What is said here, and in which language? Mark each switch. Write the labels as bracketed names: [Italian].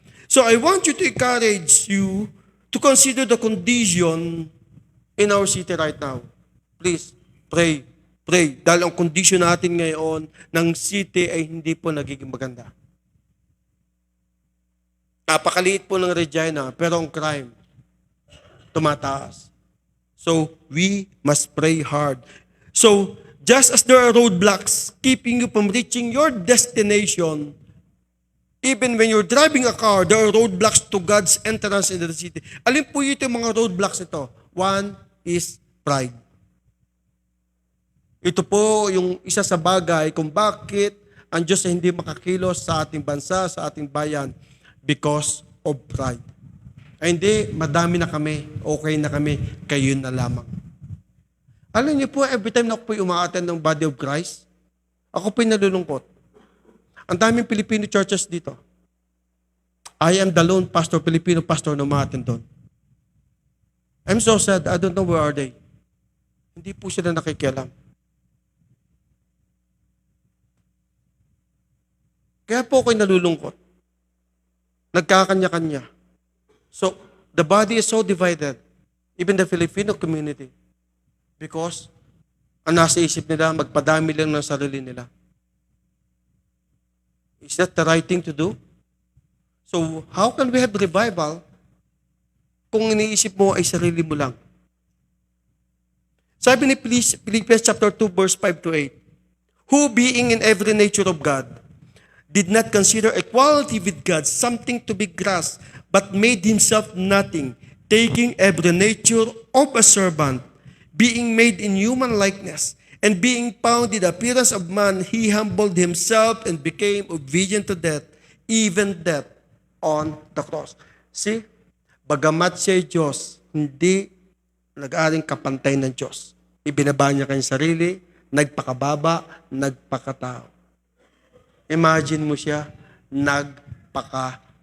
[English] So I want you to encourage you to consider the condition in our city right now. Please, pray. Pray. [Filipino] Dahil ang condition natin ngayon ng city ay hindi po nagiging maganda. Napakaliit po ng Regina, pero ang crime, tumataas. [English] So, we must pray hard. So, just as there are roadblocks keeping you from reaching your destination, even when you're driving a car, there are roadblocks to God's entrance into the city. [Filipino] Alin po yung mga roadblocks ito? [English] One is pride. [Filipino] Ito po yung isa sa bagay kung bakit ang Diyos ay hindi makakilos sa ating bansa, sa ating bayan, [English] because of pride. [Filipino] Ay hindi, madami na kami, okay na kami, kayo na lamang. Alam niyo po, [English] every time [Filipino] na ako po umaattend ng Body of Christ, ako po nalulungkot. Ang daming Filipino churches dito. [English] I am the lone pastor, Filipino pastor [Filipino] na umaattend doon. [English] I'm so sad, I don't know where are they. [Filipino] Hindi po sila nakikialam. Kaya po ako'y nalulungkot. Nagkakanya-kanya. [English] So, the body is so divided. Even the Filipino community. [Filipino] Because, ang nasa isip nila, magpadami lang ng sarili nila. [English] Is that the right thing to do? So, how can we have revival [Filipino] kung iniisip mo ay sarili mo lang? Sabi ni [English] Philippians chapter 2, verse 5 to 8, who being in every nature of God, did not consider equality with God something to be grasped, but made himself nothing, taking every nature of a servant, being made in human likeness, and being found in the appearance of man, he humbled himself and became obedient to death, even death on the cross. [Filipino] See, bagamat siya Diyos, hindi nag-aring kapantay ng Diyos. Ibinaba niya kanyang sarili, nagpakababa, nagpakatao. Imagine mo siya, nagpakababa.